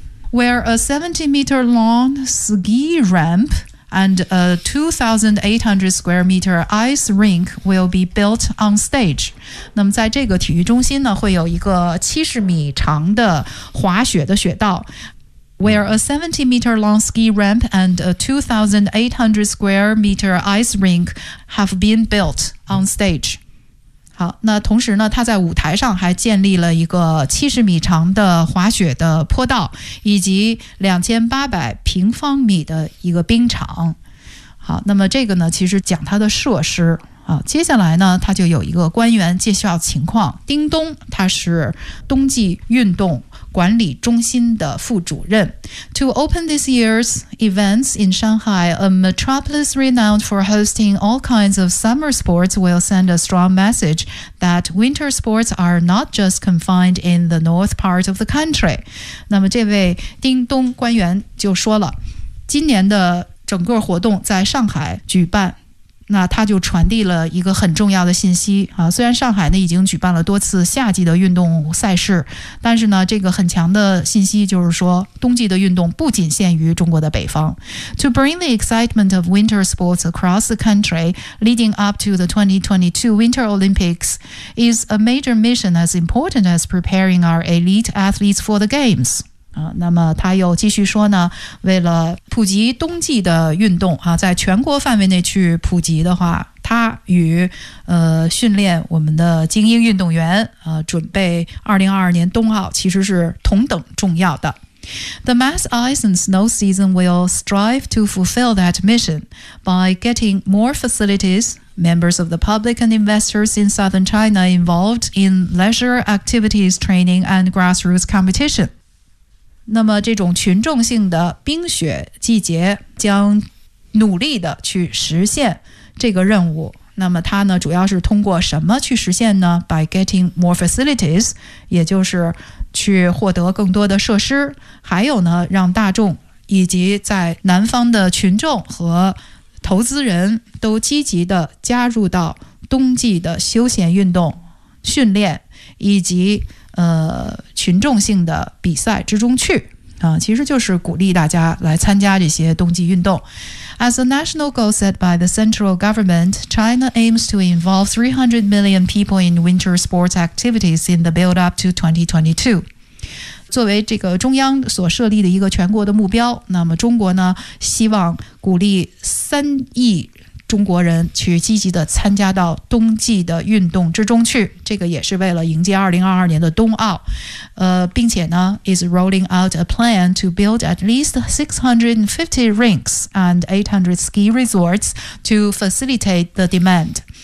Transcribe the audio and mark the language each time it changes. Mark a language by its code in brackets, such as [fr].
[en] Where a 70 meter long ski rampand a 2,800 square meter ice rink will be built on stage. [zh] 那么在这个体育中心呢会有一个70米长的滑雪的雪道。 [en] Where a 70 meter long ski ramp and a 2,800 square meter ice rink have been built on stage. [zh] 好，那同时呢他在舞台上还建立了一个70米长的滑雪的坡道，以及2,800平方米的一个冰场。好，那么这个呢其实讲它的设施啊。接下来呢他就有一个官员介绍情况，丁东，他是冬季运动管理中心的副主任。 [en] To open this year's events in Shanghai, a metropolis renowned for hosting all kinds of summer sports will send a strong message that winter sports are not just confined in the north part of the country. [zh] 那么这位丁东官员就说了，今年的整个活动在上海举办，那他就传递了一个很重要的信息啊。虽然上海呢已经举办了多次夏季的运动赛事，但是呢这个很强的信息就是说冬季的运动不仅限于中国的北方。 [en] To bring the excitement of winter sports across the country leading up to the 2022 Winter Olympics is a major mission as important as preparing our elite athletes for the games. [zh] 那么他又继续说呢，为了普及冬季的运动啊，在全国范围内去普及的话，他与训练我们的精英运动员准备2022年冬奥其实是同等重要的。 [en] The mass ice and snow season will strive to fulfill that mission by getting more facilities, members of the public and investors in southern China involved in leisure activities, training and grassroots competition. [zh] 那么这种群众性的冰雪季节将努力的去实现这个任务。那么它呢主要是通过什么去实现呢？ [en] By getting more facilities， [zh] 也就是去获得更多的设施，还有呢让大众以及在南方的群众和投资人都积极的加入到冬季的休闲运动训练以及群众性的比赛之中去其实就是鼓励大家来参加这些冬季运动。 [en] As a national goal set by the central government, China aims to involve 300 million people in winter sports activities in the build-up to 2022. [zh] 作为这个中央所设立的一个全国的目标，那么中国呢希望鼓励3亿中国人去积极的参加到冬季的运动之中去，这个也是为了迎接2022年的冬奥。并且呢 [en] is rolling out a plan to build at least 650 rinks and 800 ski resorts to facilitate the demand。